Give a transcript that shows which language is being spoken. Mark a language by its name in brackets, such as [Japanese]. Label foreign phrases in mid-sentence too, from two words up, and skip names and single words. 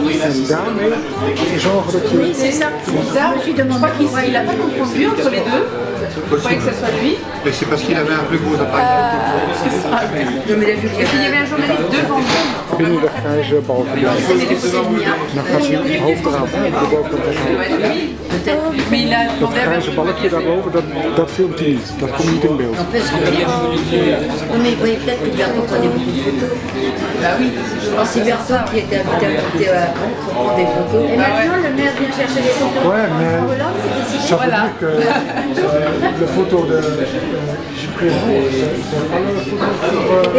[Dutch] En daarmee zorgen dat je... [French] Oui, c'est ça. Ça, je crois qu'il n'a pas confondu entre les deux. Je croyais que ce soit lui. Mais c'est parce qu'il avait un plus gros appareil. C'est ça, oui. Parce qu'il y avait un journaliste devant lui. [Dutch] Binnen de grijze balken blijven. Dan gaat zijn hoofd eraf en de bovenkant [French] Ça doit être lui. Peut-être. Mais il a [Dutch] dat [French] demandé à [Dutch] grijze balkje daarboven, dat filmt hij niet. Dat komt niet in beeld. [French] N'empêche que oui, mais vous voyez peut-être que Bertrand prenait beaucoup de photos. Bah oui. C'est Bertrand qui était invité à monter à la banque pour prendre des photos. Et maintenant, le maire vient chercher les photos. Ouais, mais Hollande, c'est décidé. ça veut Voilà. dire que la photo de Juppé, c'est pas la photo pour...